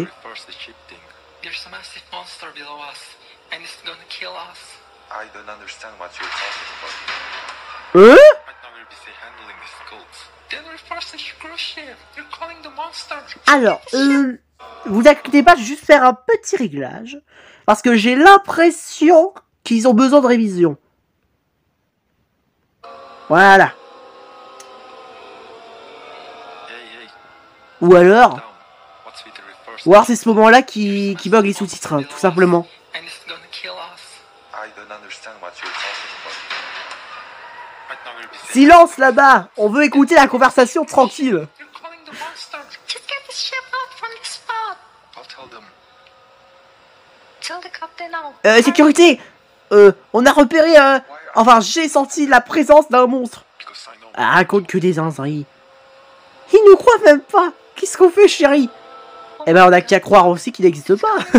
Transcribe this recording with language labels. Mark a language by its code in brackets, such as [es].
[en] with the reverse the ship thing? There's a massive monster below us, and it's gonna kill us. I don't understand what you're talking about. [fr] Hein? [en] Right now we're busy handling these cults. Then reverse the cruise ship. You're calling the monster. [fr] Alors, vous inquiétez pas, je vais juste faire un petit réglage. Parce que j'ai l'impression qu'ils ont besoin de révision. Voilà. [en] Hey, hey, [fr] Ou alors... [en] down. What's with the reverse? [fr] Ou alors c'est ce moment-là qui bug les sous-titres, hein, tout simplement. [en] And it's gonna kill us. I don't understand what you're talking about. Right now we're busy. [fr] Silence là-bas! On veut écouter la conversation tranquille. [en] You're calling the monster. Just get the ship out from this spot. I'll tell them. Tell the captain now. [fr] Sécurité! On a repéré enfin, j'ai senti la présence d'un monstre. [en] Because I know. [fr] Ah, raconte que des zinzins. Ils nous croient même pas! Qu'est-ce qu'on fait, chérie? Eh ben, on a qu'à croire aussi qu'il n'existe pas.